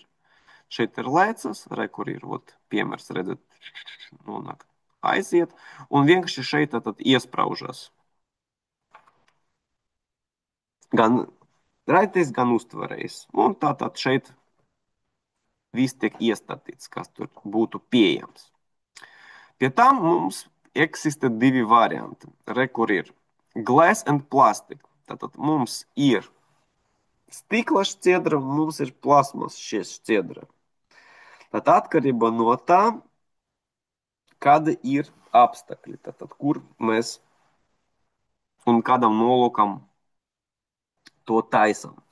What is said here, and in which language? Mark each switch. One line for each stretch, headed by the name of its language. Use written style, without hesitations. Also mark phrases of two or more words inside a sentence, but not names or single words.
Latvian: Šeit ir lēcas, re, kur ir, ot, piemērs, redzat, nonāk, aiziet, un vienkārši šeit tātad iespraužas gan raitais, gan uztverējs. Un tātad šeit viss tiek iestatīts, kas tur būtu pieejams. Pie tam mums eksistē divi varianti. Re, kur ir
English: glass and plastic.
Latvian: Tātad mums ir stikla šķiedra un mums ir plasmas šķiedra. Tātad atkarībā no tā, kāda ir apstākļi, tātad kur mēs un kādam nolūkam to taisam.